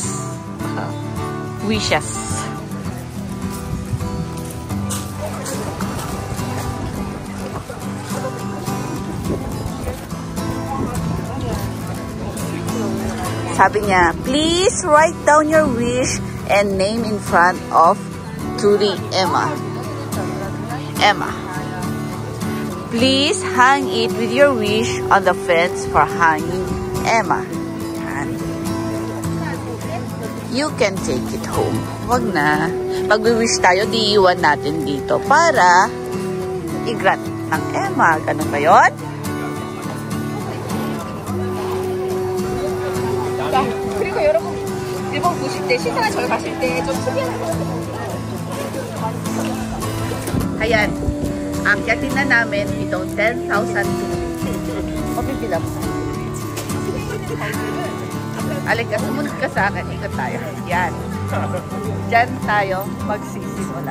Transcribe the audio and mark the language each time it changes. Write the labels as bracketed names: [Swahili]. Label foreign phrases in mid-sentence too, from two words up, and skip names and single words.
[English] Wishes. [Filipino] Sabi niya, [English] please write down your wish and name in front of Torii Emma. Emma. Please hang it with your wish on the fence for hanging Emma. you can take it home. [Filipino] Wag na. Pag-wish tayo, diiwan natin dito para i-grant ng Emma. Ganun ba yun? [Korean] 그리고 여러분 일본 보실 때 신상한 절 가실 때 좀 특이한 [Filipino] Ayan. Akyatin na namin itong 10,000 Pagpipila mo. Alika, sumunod ka sa akin. Ikot tayo. Yan. Diyan tayo magsisimula.